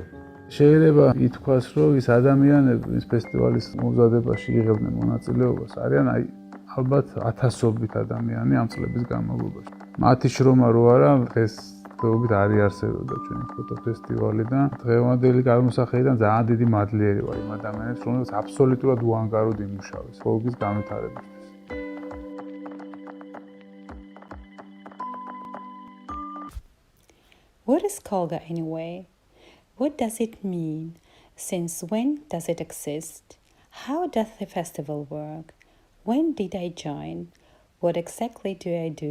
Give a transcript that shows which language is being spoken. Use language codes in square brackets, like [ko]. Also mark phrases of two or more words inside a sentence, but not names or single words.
[ka] შეიძლება ითქვას, რომ ის ადამიანები, ის ფესტივალის მომზადებაში იღებდნენ მონაწილეობას, არიან აი ალბათ ათასობით ადამიანი ამ წლების განმავლობაში. მათი შრომა რო არა, დღეს თეობით არ იარსებოდა ჩვენი ფოტოფესტივალი და დღევანდელი გამოსახედიდან ძალიან დიდი მადლიერი ვარ იმ ადამიანებს, რომლებიც აბსოლუტურად უანგაროდ იმუშავეს კოლგის განვითარებისთვის. [en] What is Kolga anyway? What does it mean? Since when does it exist? How does the festival work? When did I join? What exactly do I do?